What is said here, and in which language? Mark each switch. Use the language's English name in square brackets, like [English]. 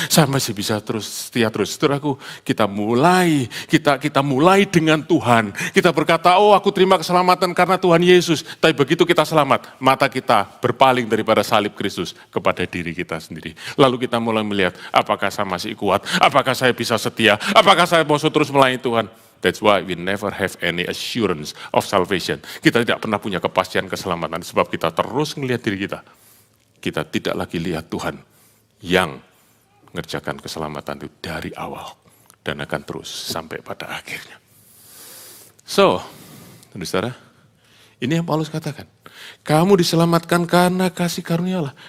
[Indonesian] Saya masih bisa terus, setia terus. Saudaraku, kita mulai dengan Tuhan. Kita berkata, oh aku terima keselamatan karena Tuhan Yesus. Tapi begitu kita selamat, mata kita berpaling daripada salib Kristus kepada diri kita sendiri. Lalu kita mulai melihat, apakah saya masih kuat? Apakah saya bisa setia? Apakah saya mau terus melayani Tuhan? [English] That's why we never have any assurance of salvation. [Indonesian] Kita tidak pernah punya kepastian keselamatan sebab kita terus melihat diri kita. Kita tidak lagi lihat Tuhan yang mengerjakan keselamatan itu dari awal dan akan terus sampai pada akhirnya. So, saudara, ini yang Paulus katakan. Kamu diselamatkan karena kasih karunia Allah.